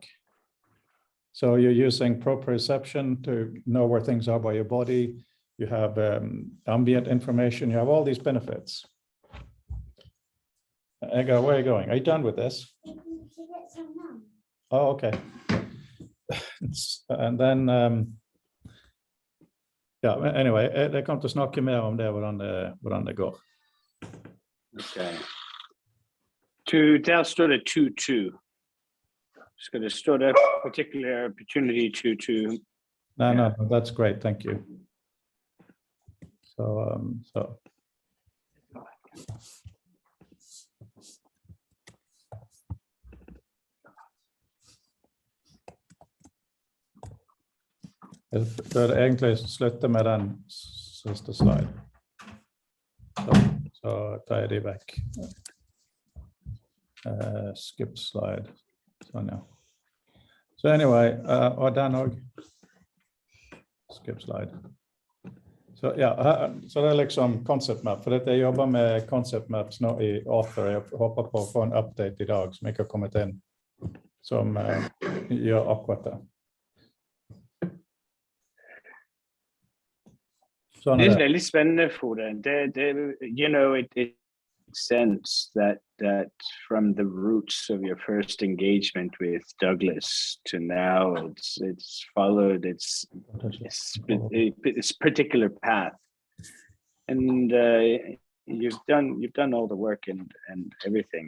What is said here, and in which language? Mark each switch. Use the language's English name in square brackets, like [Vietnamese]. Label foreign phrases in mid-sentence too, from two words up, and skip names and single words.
[English] So you're using proprioception to know where things are by your body. You have ambient information. You have all these benefits. Ego, where are you going? Are you done with this? Oh, okay. And then, [Norwegian] ja, anyway, det kommer til å snakke mer om det, hvordan det går. Okay. Der står det 2-2. Skal det stå der [English] particular opportunity to? No, that's great. Thank you. So. [Norwegian] Jeg bør egentlig slutte med den siste slide. Så tar jeg de vekk. [English] Skip slide. [Norwegian] Sånn, ja. [English] So anyway, [Norwegian] og den også. [English] Skip slide. [Norwegian] Så ja, så det liksom [English] concept map. [Norwegian] For dette jeg jobber med [English] concept maps [Norwegian] nå i Author. Jeg håper på å få en update i dag som ikke har kommet inn, som gjør akkurat det. Det er veldig spennende for det. [English] It makes sense that from the roots of your first engagement with Douglas to now, it's followed its particular path, and you've done all the work and everything.